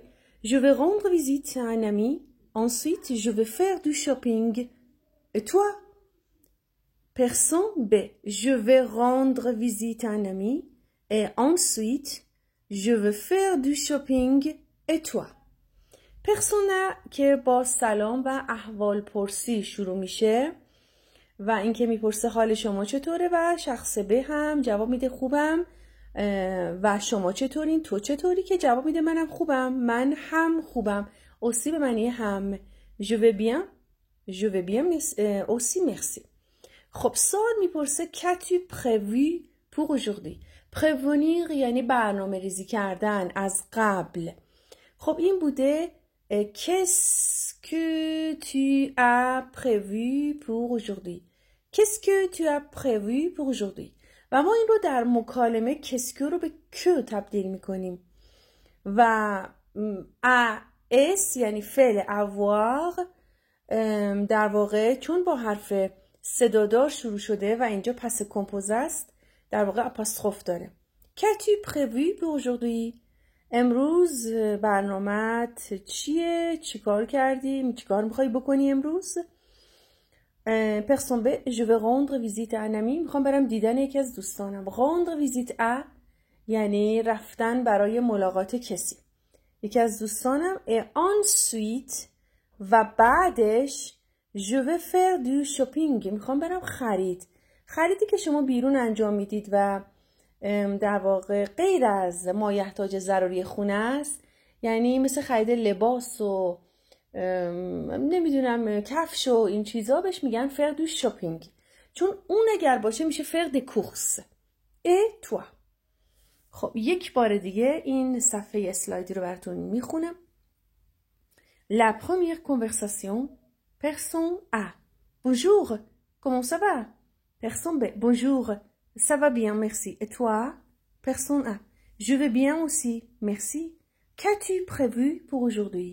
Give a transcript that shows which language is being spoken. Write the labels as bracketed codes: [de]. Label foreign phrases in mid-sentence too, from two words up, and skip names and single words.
[fr] Je vais rendre visite à un ami. Ensuite, je vais faire du shopping. Et toi? Personne B. Je vais rendre visite à un ami. Et ensuite, je vais faire du shopping. Et toi? Personne A [fa] که با سلام و احوال پرسی شروع میشه و اینکه میپرسه حال شما چطوره و شخص B هم جواب میده خوبم و شما چطورین؟ تو چطوری؟ که جواب میده منم خوبم، من هم خوبم. aussi به معنی هم. [fr] je vais bien. je vais bien aussi merci. [fa] خب سوال میپرسه [fr] qu'as-tu prévu pour aujourd'hui. [fa] prévenir یعنی برنامه ریزی کردن از قبل. خب این بوده [fr] qu'est-ce que tu as prévu pour aujourd'hui. qu'est-ce que tu as prévu pour aujourd'hui. [fa] و ما این رو در مکالمه [fr] qu'est-ce que [fa] رو به que تبدیل میکنیم و اس یعنی فعل avoir در واقع چون با حرف صدادار شروع شده و اینجا پس کمپوزه است در واقع آپاستروف داره. [fr] qu'as-tu prévu pour aujourd'hui. [fa] امروز برنامه‌ت چیه؟ چیکار کردی؟ چیکار میخوای بکنی امروز؟ [fr] Personne B. Je vais rendre visite à un ami. [fa] میخوام برم دیدن یکی از دوستانم. [fr] rendre visite à [fa] یعنی رفتن برای ملاقات کسی. یکی از دوستانم. [fr] et ensuite [fa] و بعدش [fr] je vais faire du shopping. [fa] میخوام برم خریدی که شما بیرون انجام میدید و در واقع غیر از مایحتاج ضروری خونه است. یعنی مثل خرید لباس و نمیدونم کفش و این چیزا بهش میگن [fr] faire du shopping. [fa] چون اون اگر باشه میشه [fr] faire des courses. et toi. [fa] خب یک بار دیگه این صفحه اسلایدی رو براتون میخونم. [fr] La première conversation. Personne A. Bonjour. Comment ça va? Personne B. Bonjour. Ça va bien, merci. Et toi? Personne A. Je vais bien aussi, merci. Qu'as-tu prévu pour aujourd'hui?